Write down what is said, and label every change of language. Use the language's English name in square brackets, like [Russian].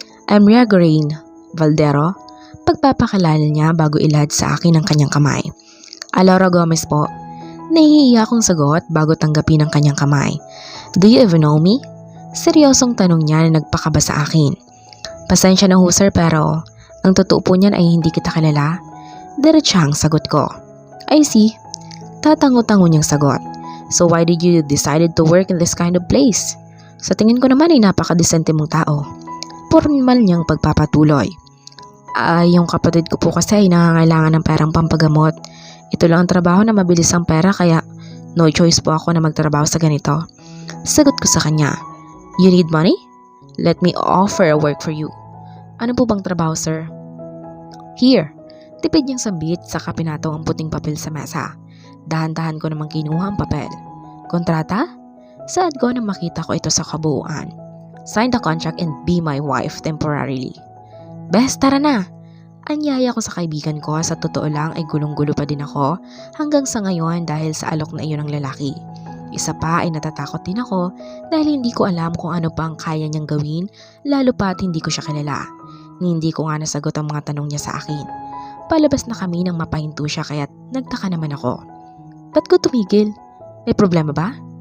[Filipino] I'm Ria Grain Valdero. Pagpapakilala niya bago ilahad sa akin ang kanyang kamay. Laura Gomez po. Nahihiya akong sagot bago tanggapin ang kanyang kamay. [English] Do you even know me? [Filipino] Seryosong tanong niya na nagpakaba sa akin. Pasensya na ho sir pero ang totoo po niyan ay hindi kita kilala. Diretsang sagot ko. [English] I see. [Filipino] Tatango-tango niyang sagot. [English] So why did you decided to work in this kind of place? [Filipino] Sa tingin ko naman ay napakadesente mong tao. Formal niyang pagpapatuloy. Yung kapatid ko po kasi ay nangangailangan ng perang pampagamot. Ito lang ang trabaho na mabilis ang pera kaya no choice po ako na magtrabaho sa ganito. Sagot ko sa kanya. [English] You need money? Let me offer a work for you. [Filipino] Ano po bang trabaho sir? [English] Here. [Filipino] Tipid niyang sambit sa kapinato ang puting papel sa mesa. Dahan-dahan ko namang kinuha ang papel. Kontrata? Saad ko nang makita ko ito sa kabuuan. [English] Sign the contract and be my wife temporarily. [Filipino] Bes, tara na! Anyaya ko sa kaibigan ko sa totoo lang ay gulong-gulo pa din ako hanggang sa ngayon dahil sa alok na iyon ng lalaki. Isa pa ay natatakot din ako dahil hindi ko alam kung ano pa ang kaya niyang gawin lalo pa at hindi ko siya kilala. Hindi ko nga nasagot ang mga tanong niya sa akin. Palabas na kami nang mapahinto siya kaya nagtaka naman ako. Ba't ko tumigil? May problema ba?